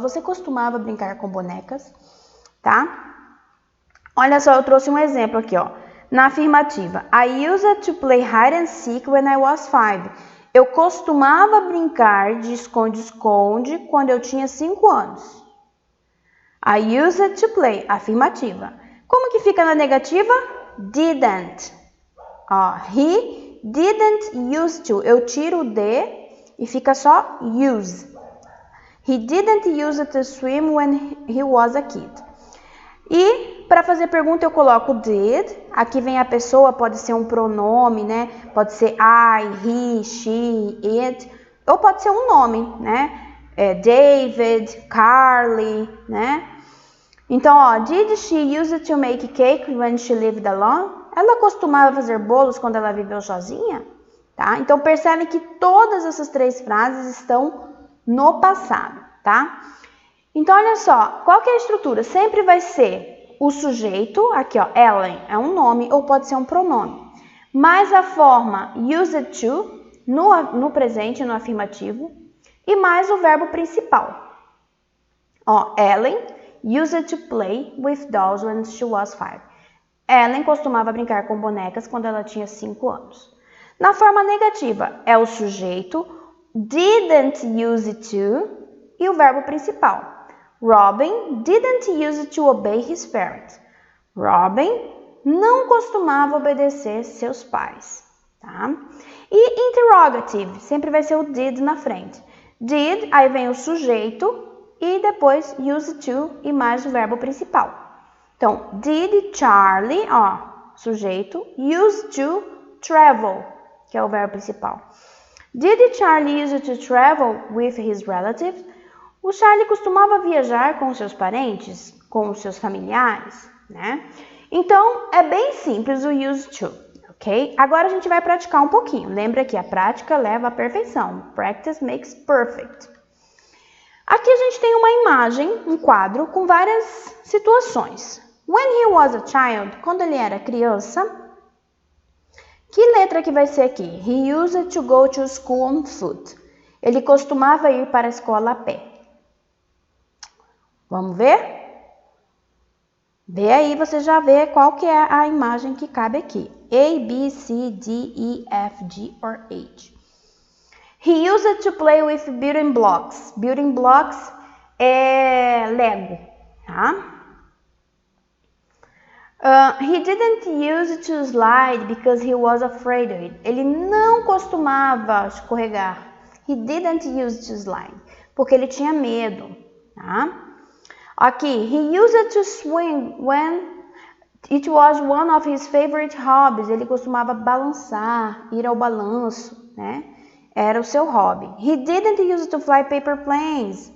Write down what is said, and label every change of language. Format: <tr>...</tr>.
<pt>Você costumava brincar com bonecas, tá? Olha só, eu trouxe um exemplo aqui, ó. Na afirmativa,</pt> <en>I used to play hide and seek when I was 5.</en> <pt>Eu costumava brincar de esconde-esconde quando eu tinha 5 anos.</pt> <en>I used to play,</en> <pt>afirmativa. Como que fica na negativa?</pt> <en>Didn't. Ó, he didn't use to.</en> <pt>Eu tiro o D e fica só use.</pt> <en>He didn't use to swim when he was a kid.</en> <pt>E para fazer pergunta eu coloco did. Aqui vem a pessoa, pode ser um pronome, né? Pode ser I, he, she, it. Ou pode ser um nome, né? David, Carly, né?</pt> <en>Então, ó, did she use to make cake when she lived alone?</en> <pt>Ela costumava fazer bolos quando ela viveu sozinha? Tá? Então, percebe que todas essas 3 frases estão no passado, tá? Então, olha só, qual que é a estrutura? Sempre vai ser o sujeito, aqui ó, Ellen, é um nome ou pode ser um pronome, mais a forma used to, no presente, no afirmativo, e mais o verbo principal.</pt> <en>Ó, Ellen used to play with dolls when she was 5.</en> <pt>Ellen costumava brincar com bonecas quando ela tinha 5 anos. Na forma negativa, é o sujeito, didn't use to, e o verbo principal.</pt> <en>Robin didn't use to obey his parents.</en> <pt>Robin não costumava obedecer seus pais. Tá? E interrogative, sempre vai ser o did na frente. Did, aí vem o sujeito e depois use to e mais o verbo principal. Então, did Charlie, ó, sujeito,</pt> <en>use to travel,</en> <pt>que é o verbo principal.</pt> <en>Did Charlie use to travel with his relatives?</en> <pt>O Charlie costumava viajar com seus parentes, com os seus familiares, né? Então, é bem simples o use to, ok? Agora a gente vai praticar um pouquinho. Lembra que a prática leva à perfeição.</pt> <en>Practice makes perfect.</en> <pt>Aqui a gente tem uma imagem, um quadro com várias situações.</pt> <en>When he was a child,</en> <pt>quando ele era criança, que letra que vai ser aqui?</pt> <en>He used to go to school on foot.</en> <pt>Ele costumava ir para a escola a pé. Vamos ver? Vê aí, você já vê qual que é a imagem que cabe aqui.</pt> <en>A, B, C, D, E, F, G or H. He used to play with building blocks.</en> <pt>Building blocks é Lego, tá?</pt> <en>He didn't use to slide because he was afraid of it.</en> <pt>Ele não costumava escorregar.</pt> <en>He didn't use to slide,</en> <pt>porque ele tinha medo, tá?</pt> <en>Aqui, he used to swing when it was one of his favorite hobbies.</en> <pt>Ele costumava balançar, ir ao balanço, né? Era o seu hobby.</pt> <en>He didn't use to fly paper planes.</en>